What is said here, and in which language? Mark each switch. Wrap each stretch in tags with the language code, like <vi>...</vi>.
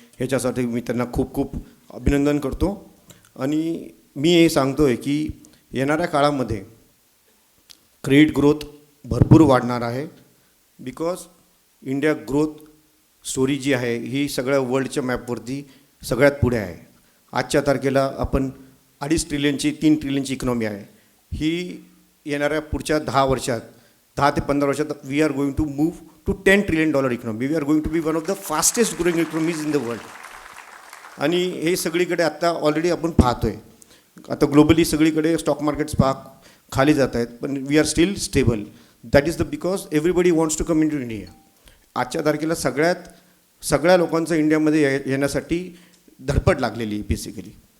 <mr>ह्याच्यासाठी मी त्यांना खूप खूप अभिनंदन करतो. आणि मी हे सांगतो आहे की येणाऱ्या काळामध्ये क्रेडिट ग्रोथ भरपूर वाढणार आहे बिकॉज इंडिया ग्रोथ स्टोरी जी आहे ही सगळ्या वर्ल्डच्या मॅपवरती सगळ्यात पुढे आहे. आजच्या तारखेला आपण 2.5 ट्रिलियनची 3 ट्रिलियनची इकॉनॉमी आहे. ही येणाऱ्या पुढच्या 10 वर्षात 10 ते 15 वर्षात</mr> <en>We are going to move to $10 trillion economy. We are going to be one of the fastest growing economies in the world.</en> <mr>आणि हे सगळीकडे आत्ता ऑलरेडी आपण पाहतो आहे. आता ग्लोबली सगळीकडे स्टॉक मार्केट्स खाली जात आहेत, पण</mr> <en>We are still stable. That is the because everybody wants to come in to India.</en> <mr>आजच्या तारखेला सगळ्या लोकांचं इंडियामध्ये येण्यासाठी धडपड लागलेली आहे बेसिकली.</mr>